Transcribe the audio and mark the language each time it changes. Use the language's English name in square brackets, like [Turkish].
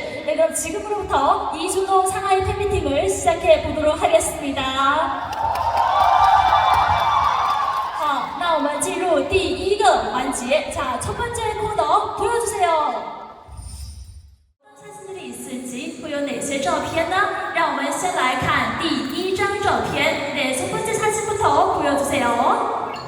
[Korean] 네, 그럼 지금부터 이준호 상하이 팬미팅을 시작해 보도록 하겠습니다. [Chinese] 好，那我们进入第一个环节. [Korean] 자, 첫 번째 코너 보여주세요. 사진들이 있을지 보여 [Chinese] 哪些照片呢? 让我们先来看第一张照片. [Korean] 네, 첫 번째 사진부터 보여주세요.